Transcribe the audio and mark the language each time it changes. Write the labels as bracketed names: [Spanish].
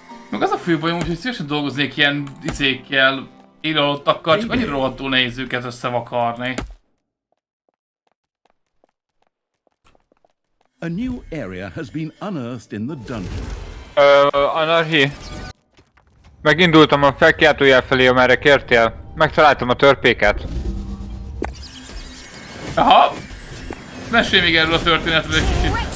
[Hungarian] Meg az a fő bajom, hogy szívesen dolgoznék ilyen izékkel, élőhalottakkal, csak annyira rohadtul nehéz őket összevakarni. [English] A new area has been unearthed in the dungeon. [Hungarian] Anarchi. Megindultam a felkiáltójel felé, amerre kértél. Megtaláltam a törpéket. Aha! Mesélj még erről a történetről egy kicsit.